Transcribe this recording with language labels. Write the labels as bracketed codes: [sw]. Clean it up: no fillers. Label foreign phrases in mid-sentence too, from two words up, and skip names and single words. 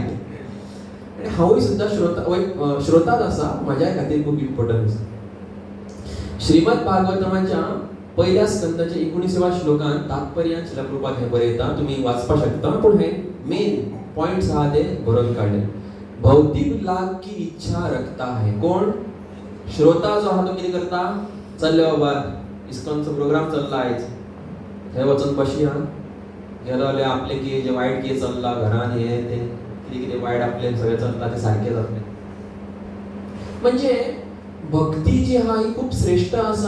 [kok] आणि हांवूय सुद्धा श्रोताच आसा, म्हज्या खातीर खूप इम्पॉर्टंट आसा. श्रीमद भागवतमाच्या पहिल्या स्कंदाच्या 19व्या श्लोकान तात्पर्यान श्रील प्रभुपाद हे बरयता, तुम्ही वाचपाक शकता. पूण हे [en] main points [kok] आहा ते बरोवन काडले. [hi] भौतिक लाभ की इच्छा रखता है. [kok] कोण? श्रोता जो आहा तो कितें करता? चल्ले बाबा इस्कॉनचो प्रोग्राम चल्ला आयज, थंय वचून बसया. गेलो जाल्यार आपले कितें जे वायट कितें चल्ला घरान, हे ते कितें कितें वायट आपले सगळें चलता ते सारकें जातलें. म्हणजे भक्ती जी आहा ही खूप श्रेष्ठ आसा.